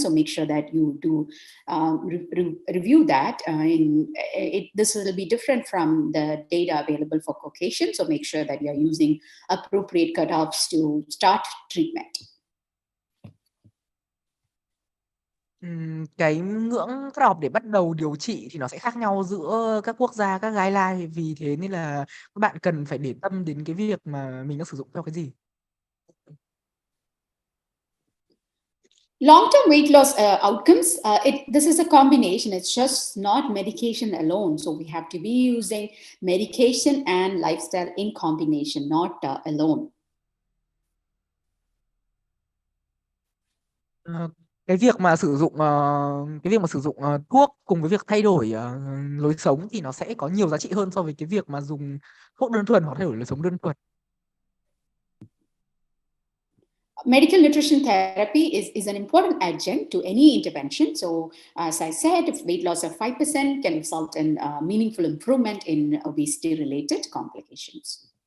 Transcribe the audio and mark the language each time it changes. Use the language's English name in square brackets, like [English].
[English] So make sure that you do review that. This will be different from the data available for Caucasian. So make sure that you are using appropriate cutoffs to start treatment. [Vietnamese] Cái ngưỡng cutoff để bắt đầu điều trị thì nó sẽ khác nhau giữa các quốc gia, các guideline, vì thế nên là các bạn cần phải để tâm đến cái việc mà mình đang sử dụng theo cái gì. [English] Long-term weight loss outcomes, this is a combination. It's just not medication alone. So we have to be using medication and lifestyle in combination, not alone. [Vietnamese] Cái việc mà sử dụng thuốc cùng với việc thay đổi lối sống thì nó sẽ có nhiều giá trị hơn so với cái việc mà dùng thuốc đơn thuần hoặc thay đổi lối sống đơn thuần. [English] Medical nutrition therapy is an important adjunct to any intervention. So as I said, if weight loss of 5% can result in meaningful improvement in obesity-related complications.